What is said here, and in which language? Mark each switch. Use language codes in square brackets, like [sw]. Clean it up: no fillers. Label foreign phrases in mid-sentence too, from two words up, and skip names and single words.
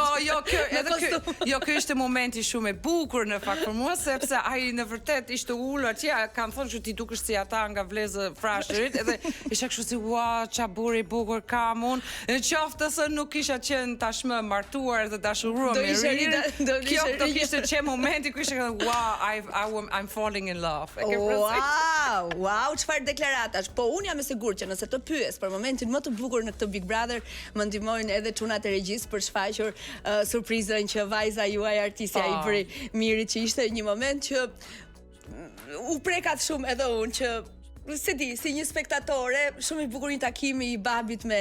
[sq] Jo, ky ishte momenti shumë i bukur në fakt për mua, sepse ai në vërtet ishte ulur atje, kanë thonë që ti dukesh si ata nga vlezë Frashërit, edhe isha kështu si ua, ça burri i bukur kam unë. Qoftë se nuk kisha qenë tashmë martuar dhe dashuruar me Ririn, kjo do kishte qenë momenti ku isha thënë, [en] wow, I'm falling in love. [sq] Wow, çfarë deklaratash. Po unë jam e sigurt që nëse të pyes për momentin më të bukur në këtë Big Brother, më ndihmojnë edhe çunat e regjisë për shfaqur surprizën që vajza juaj artistja i bëri Mirit, që ishte një moment që u prekat shumë edhe unë që se di, si një spektatore, shumë i bukur një takimi i babit me